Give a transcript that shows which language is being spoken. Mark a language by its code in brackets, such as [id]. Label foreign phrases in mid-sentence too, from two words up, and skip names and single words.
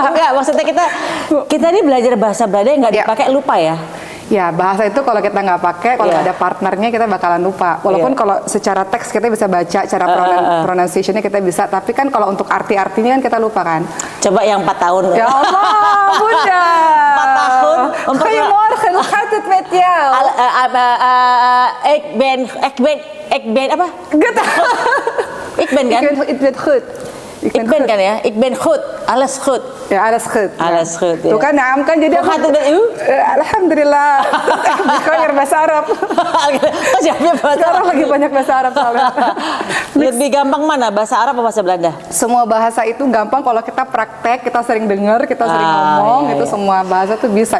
[id] Enggak, maksudnya kita ini belajar bahasa Belanda yang nggak dipakai lupa ya. Ya, bahasa itu kalau kita nggak pakai, kalau nggak ada partnernya kita bakalan lupa. Walaupun kalau secara teks kita bisa baca, cara pronunciation-nya kita bisa, tapi kan kalau untuk arti-artinya kan kita lupa kan. Coba yang 4 tahun. [ar] Ya Allah, [id] Bunda. 4 tahun. [nl] Goedemorgen, hoe gaat het met jou? Ik ben apa? Ik ben kan? Ik ben goed. Ik ben kan ya? Ik ben goed. Alles goed. Ya, alles goed. Alles goed. [id] Tuh kan, naam kan, jadi aku alhamdulillah. Belajar bahasa Arab. Sekarang lagi banyak bahasa Arab soalnya. Lebih gampang mana, bahasa Arab atau bahasa Belanda? Semua bahasa itu gampang kalau kita praktek, kita sering dengar, kita sering ngomong, itu semua bahasa tuh bisa.